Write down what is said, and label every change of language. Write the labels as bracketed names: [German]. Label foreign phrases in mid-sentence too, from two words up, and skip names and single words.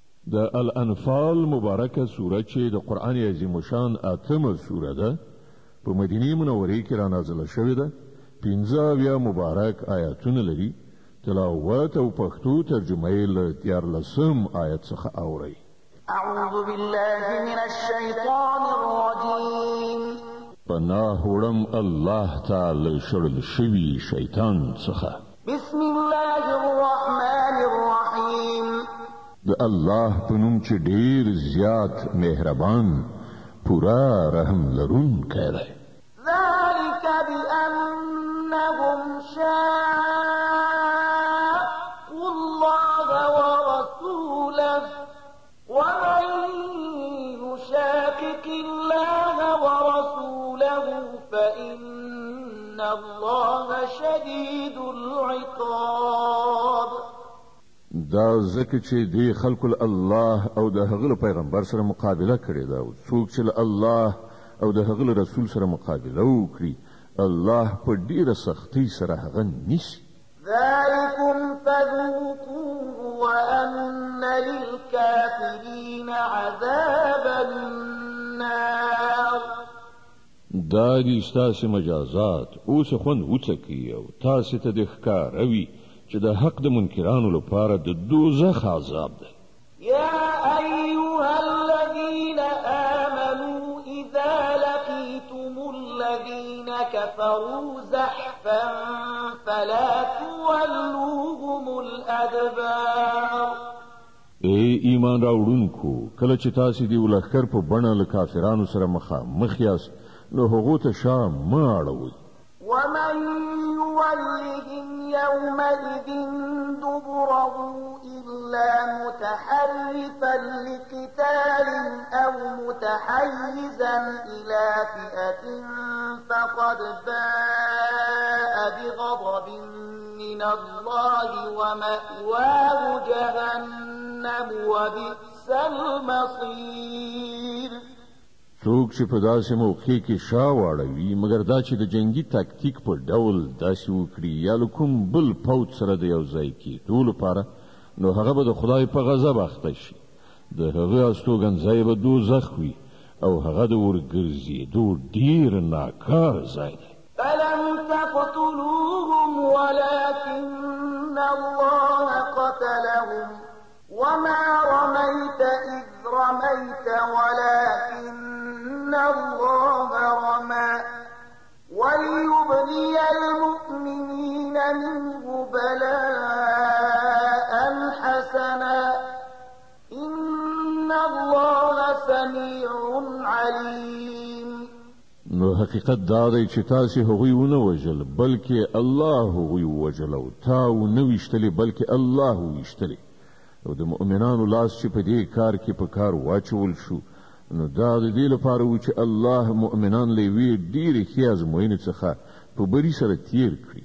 [Pashto] د الانفال مبارکه سوره چې د قرآن عظیم شان اتمه سوره ده په مدینه منوره کې را نازله شوې ده. 15 مبارک آیاتونه لري. تلاوت او پښتو ترجمه یې له 14 آیت څخه اورئ. [Arabic] اعوذ بالله من الشیطان الرجیم. [Pashto] پناه وړم الله تعالی شړل شوي شیطان څخه. [Arabic] بسم الله الرحمن الرحیم. [Pashto] د الله په نوم چې ډیر زیات مهربان پورا رحم لرونکی دی. [Arabic] ذلك بأنهم شاقوا الله ورسوله ومن يشاقق الله ورسوله فإن الله شديد العقاب. [Pashto] دا ځکه چې دی خلق الله او د هغه پیغمبر سره مقابله کړې ده، او څوک چې الله او د هغه رسول سره مقابله وکړي الله په ډیره سختۍ سره هغه نیسي. [Arabic] ذلكم فذوقوه وأن للكافرين عذاب النار. [Pashto] دا دي ستاسې مجازات اوس خوند وڅکي او تاسې ته د ښکاروي چې د حق د منکرانو لپاره د دوزخ عذاب ده. [Arabic] يا أيها الذين آمنوا إذا لقيتم الذين كفروا زحفا فلا تولوهم الأدبار. [Pashto] ای ایمان راوړونکو، کله چې تاسې د ولښکر په بڼه له کافرانو سره مخامخ یاست نو هغو ته شا مه اړوئ. [Arabic] ومن يولهم يومئذ دبره إلا متحرفا لقتال أو متحيزا إلى فئة فقد باء بغضب من الله ومأواه جهنم وبئس المصير. [Pashto] څوک چې په داسې موقع کې شا واړوي مګر دا چې د جنگي تاکتیک په ډول داسې وکړي یا له کوم بل پوځ سره د یو ځای کېدو لپاره نو هغه به د خدای په غضب اخته شي. د هغه استوګنځای به دوزخ وي او هغه د ورګرځېدو ډېر ناکار ځای دی. [Arabic] فلم تقتلوهم ولكن الله قتلهم وما رميت إذ رميت ولكن الله رمى وليبلي المؤمنين منه بلاء حسنا إن الله سميع عليم. [Pashto] نو حقیقت دا دی چې تاسې هغوی ونه وژل بلکې الله هغوی وژل او تا ونه ویشتلې بلکې الله ویشتلې. او د مؤمنانو لاس چې په دې کار کې په کار واچول شو نو دا د دې لپاره و چې الله مؤمنان له یوې ډېرې ښې ازموینې څخه په بري سره تیر کړي.